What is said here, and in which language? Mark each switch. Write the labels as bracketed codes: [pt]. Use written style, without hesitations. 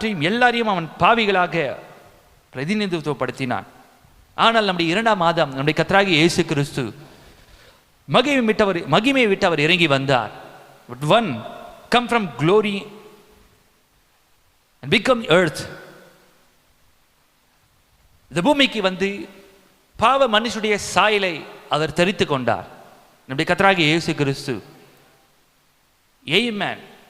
[ta] எல்லாரையும் அவன் பாவிகளாக பிரதிநிதித்துவப்படுத்தினான். ஆனால் நம்முடைய இரண்டாம் ஆதாம், நம்முடைய கர்த்தராகிய இயேசு கிறிஸ்து மகிமையை விட்டு அவர் இறங்கி வந்தார். [en] One come from glory and become earth. [ta] இந்த பூமிக்கு வந்து பாவ மனுஷனுடைய சாயலை அவர் தரித்து கொண்டார். நம்முடைய கர்த்தராகிய இயேசு கிறிஸ்து ஆமென்.